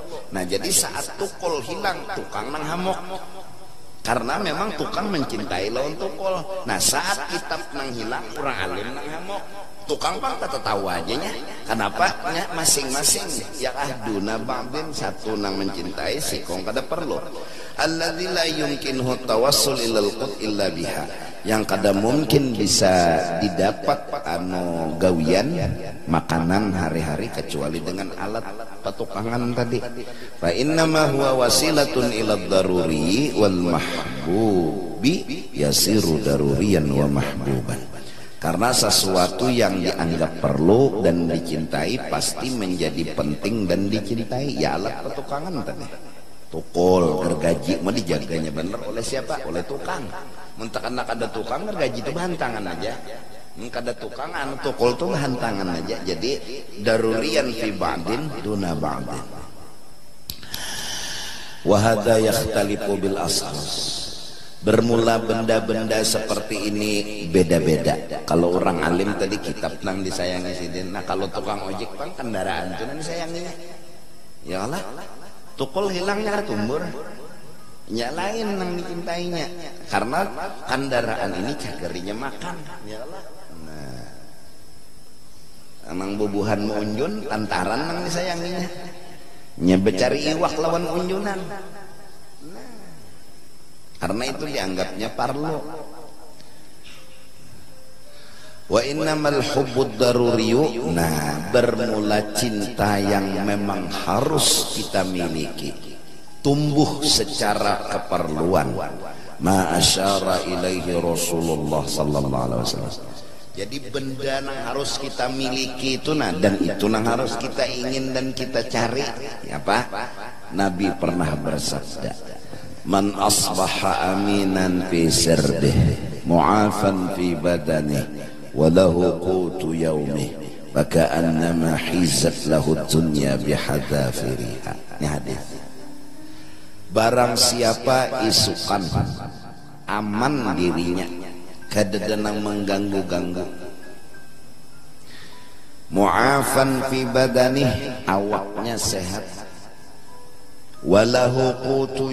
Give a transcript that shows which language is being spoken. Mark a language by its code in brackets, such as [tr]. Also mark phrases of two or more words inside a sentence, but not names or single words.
[bjn] Nah jadi saat tukul hilang, tukang nang hamok karena memang tukang mencintai lawan tukul. Nah saat kitab nang hilang, orang alim nang hamok, tukang pang tak tahu aja nya. Kenapa? Nya masing-masing ya ahduna ba'din, satu nang mencintai si kong kada perlu. [ar] الذي لا يمكنه التوسل إلى القوت إلا بها, [bjn] yang kada mungkin bisa didapat anu gawian makanan hari-hari kecuali dengan alat petukangan tadi. [ar] فإنما هو وسيلة إلى الضروري والمحبوب يصير ضروريا ومحبوبا. [bjn] Karena sesuatu yang dianggap perlu dan dicintai pasti menjadi penting dan dicintai. Ya alat petukangan tadi, tukul gergaji mau dijaganya bener oleh siapa? Oleh tukang. Muntakan ada tukang gergaji itu bahantangan aja, kada tukang anu tukul tuh bahantangan aja. [ar] Jadi ضروريا في بعض دون بعض. وهذا يختلف بالأساس. [bjn] Bermula benda-benda seperti ini beda-beda. Kalau orang alim tadi kitab nang disayangi sidin. Nah kalau tukang ojek pang kendaraan itu nang disayanginya. [ar] يا الله, [bjn] tukul hilangnya tumbur. Ya lain nang dicintainya. Karena kendaraan ini cagerinya makan. [ar] يا الله. [bjn] Nah, emang bubuhan unjun lantaran nang disayanginya. Nya becari iwak lawan unjunan. Karena itu dianggapnya parlo. [ar] وإنما الحب الضروري. [bjn] Nah bermula cinta yang memang harus kita miliki, tumbuh secara keperluan. [ar] ما أشار إليه رسول الله صلى الله عليه وسلم. [bjn] Jadi benda yang harus kita miliki itu nah, dan itu yang harus kita ingin dan kita cari. Apa? Nabi pernah bersabda, [ar] من أصبح آمنا في سربه معافى في بدنه وله قوت يومه فكأنما حيزت له الدنيا بحذافيرها. [bjn] Ini hadis. Barang siapa isukan aman dirinya, kada denang mengganggu-ganggu, [ar] معافى في بدنه, [bjn] awaknya sehat, [ar] وله قوت